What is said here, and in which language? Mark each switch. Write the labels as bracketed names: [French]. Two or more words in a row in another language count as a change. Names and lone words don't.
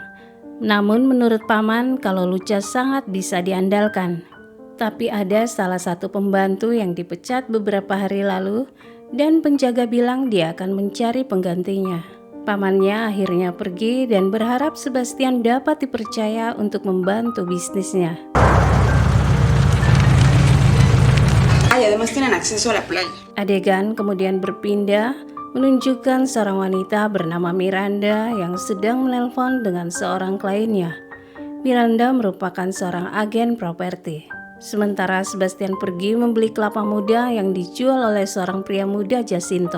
[Indonesian] Namun menurut paman kalau Lucha sangat bisa diandalkan. Tapi ada salah satu pembantu yang dipecat beberapa hari lalu dan penjaga bilang dia akan mencari penggantinya. Pamannya akhirnya pergi dan berharap Sebastian dapat dipercaya untuk membantu bisnisnya. [Spanish] Además tienen acceso a la playa. [Indonesian] Adegan kemudian berpindah menunjukkan seorang wanita bernama Miranda yang sedang menelpon dengan seorang kliennya. Miranda merupakan seorang agen properti. Sementara Sebastian pergi membeli kelapa muda yang dijual oleh seorang pria muda, Jacinto.